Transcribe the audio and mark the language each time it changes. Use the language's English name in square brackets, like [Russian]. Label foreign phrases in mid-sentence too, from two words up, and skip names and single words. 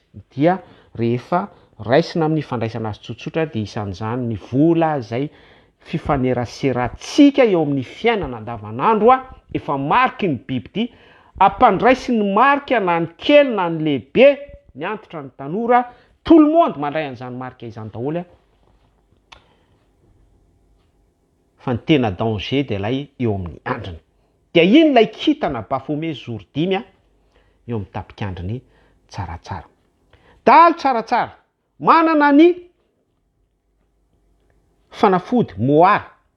[Malagasy] Dia rehefa raisina amin'ny fandraisana azy tsotsotra dia isan'izany ny vola izay fifaneraserantsika eo amin'ny fiainana andavanandro efa mariky ny biby ty, ampandraisy ny marika na ny kely na ny lehibe, ny antitra ny tanora, [French] tout le monde [Malagasy] mandray an'izany marika izany daholo. Fa ny tena danger de lay eo amin'ny andriny. Dia iny lay kitana Baphomet zoro 5 eo amin'ny tapikandriny tsaratsara. Dahalo tsaratsara, manana ny fanafody moara.